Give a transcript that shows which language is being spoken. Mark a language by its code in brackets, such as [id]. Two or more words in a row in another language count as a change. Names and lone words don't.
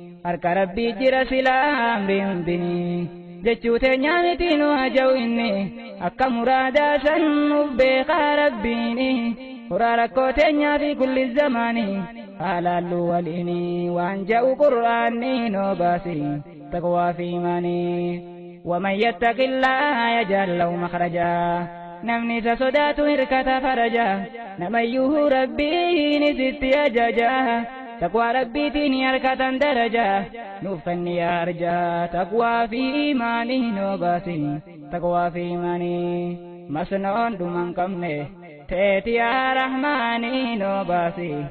[om] Harka Rabbii jira silaa amri hundinii. Jechuu teenyaa miti nu haja'u inni. Akka muraadaa san nuuf beekaa Rabbiini. Furaa rakkoo teenyaa fi [ar] كل زمان. [om] Haalaallu waliini waan ja'u Qur'aanni noo baasi. Taqwaa fi iimaanii. [ar] ومن يتق الله يجعل له مخرجا. [om] Namni isa sodaatu hirkata faraja. Namayyuu Rabbiin isitti ajaja. Taqwaa Rabbiitiin hirkatan daraja. Nuuf fanni yaa arja. Taqwaa fi iimaanii noo baasi. Taqwaa fi iimaanii. Masnoon dhuma hin qabne. Teeti yaa Rahmaanii noo baasi.